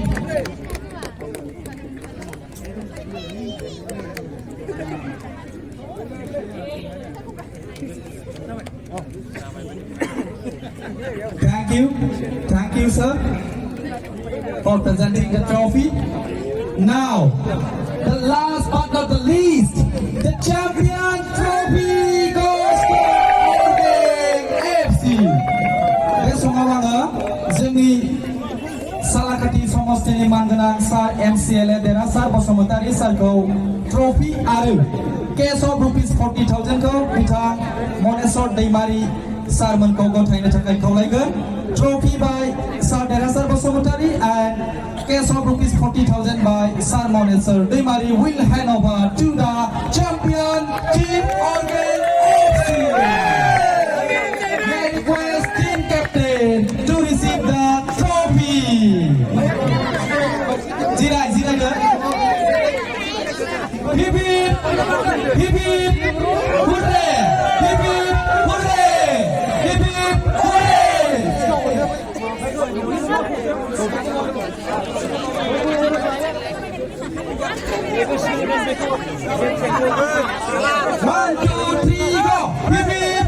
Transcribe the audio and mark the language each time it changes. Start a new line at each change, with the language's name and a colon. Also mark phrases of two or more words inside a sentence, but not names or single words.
English: Thank you, sir, for presenting the trophy. Now, the last but not the least, the champion trophy goes to Orgeng FC.
Bodo: Bे समावङो जोंनि सालाकाटि समस्तिनि मानगोनां सार MCLA देरहासार बसुमतारी सारखौ ट्रफी आरो
English: cash of rupees
Bodo: 40,000 खौ बिथां मनेश्वर दैमारी सारमोनखौ गथायनो थाखाय खावलायगोन.
English: Trophy by Sir Derasar Bosomotari and cash of rupees 40,000 by Sir Moneshwar Deimari will hand over to the champion team Orgeng FC. May I request team captain to receive the trophy. Jirai ke? Hip hip, hooray! Hip hip, hooray! Hip hip, hooray! 1, 2, 3, go! Hip hip!